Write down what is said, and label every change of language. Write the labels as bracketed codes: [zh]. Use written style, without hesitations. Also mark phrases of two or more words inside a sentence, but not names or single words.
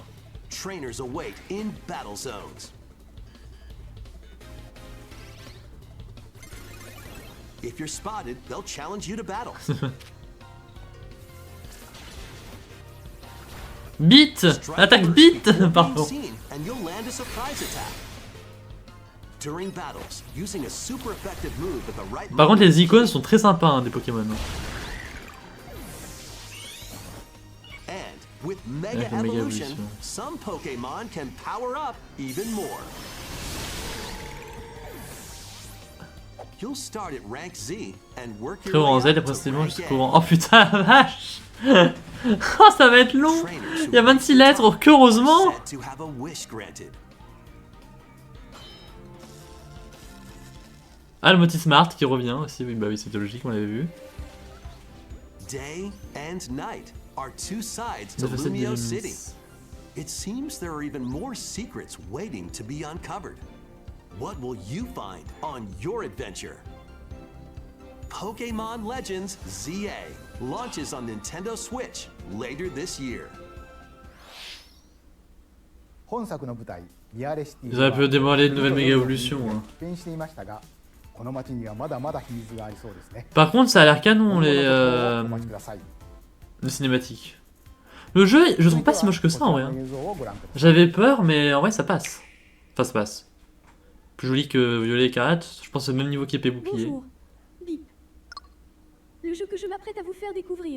[en] Trainers await in battle zones. If you're spotted, they'll challenge you to battle. Beat. [fr] Attaque beat. Pardon. [en] Seen, and you'll land a surprise attack. During battles, using a super effective move at the right [fr] Par contre, [en] moment, [fr] les icônes sont très sympas hein, des Pokémon. [en] and with Mega [fr] Avec le Mega [en] Evolution, [fr] Evolution. [en] some Pokémon can power up even more. You'll start at rank Z and work your [fr] Frérot, en [en] way [fr] Z, [en] up to [fr] précisément [en] rank [fr] jusqu'au [en] A. [fr] rang. Oh putain, la vache. Oh, ça va être long. Il y a 26 lettres, heureusement. [en] Said to have a wish granted. [fr] Ah, le Motis Smart qui revient aussi. Oui, bah oui, c'était logique, on l'avait vu. [en] Day and night are two sides to [fr] La facette des [en] Lumio [fr] Lumis. [en] City. It seems there are even more secrets waiting to be uncovered. What will you find on your adventure? Pokémon Legends ZA launches on Nintendo Switch later this year. [ja] 本作の舞台リアレシティ [fr] Ils auraient pu dévoiler une nouvelle méga évolution. Hein. [ja] 変していましたが、この街にはまだまだ秘密がありそうですね。 [fr] Par contre, ça a l'air canon [ja] 今後の [fr] les, [ja] 情報をお待ちください。 [fr] les cinématiques. Le jeu, je le trouve pas si moche que ça en vrai. Hein. J'avais peur, mais en vrai ça passe. Enfin, ça passe. Plus joli que Violet Écarlate, je pense au même niveau qu'Épée Bouclier. Bonjour. Bip. Le jeu que je m'apprête à vous faire découvrir.